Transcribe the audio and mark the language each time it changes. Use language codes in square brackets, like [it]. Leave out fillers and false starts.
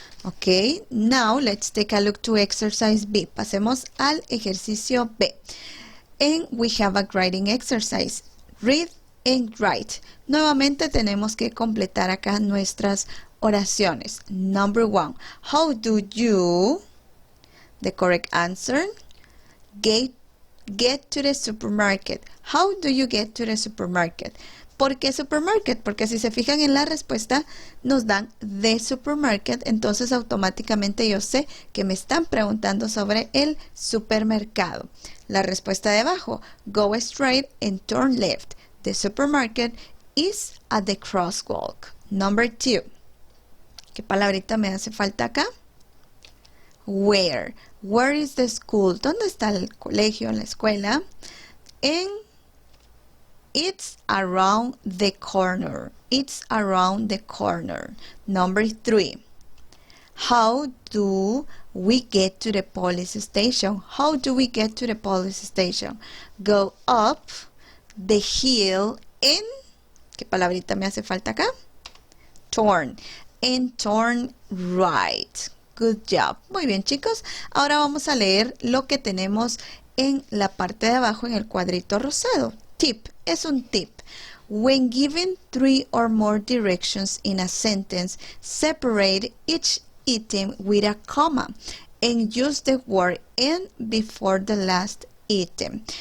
[en] Okay, now let's take a look to exercise B. [es] Pasemos al ejercicio B. [en] And we have a writing exercise. Read and write. [es] Nuevamente tenemos que completar acá nuestras oraciones. [en] Number 1. How do you, the correct answer, get to the supermarket? How do you get to the supermarket? [es] ¿Por qué supermarket? Porque si se fijan en la respuesta, nos dan the supermarket, entonces automáticamente yo sé que me están preguntando sobre el supermercado. La respuesta de abajo, [en] go straight and turn left. The supermarket is at the crosswalk. Number 2. [es] ¿Qué palabrita me hace falta acá? Where. [en] Where is the school? [es] ¿Dónde está el colegio, la escuela? [en] And it's around the corner. It's around the corner. Number 3. How do we get to the police station? How do we get to the police station? Go up the hill and... [es] ¿Qué palabrita me hace falta acá? [en] Turn. And turn right. Good job. [es] Muy bien, chicos. Ahora vamos a leer lo que tenemos en la parte de abajo en el cuadrito rosado. [en] Tip. [es] Es un tip. [en] When given 3 or more directions in a sentence, separate each item with a comma and use the word "and" before the last item.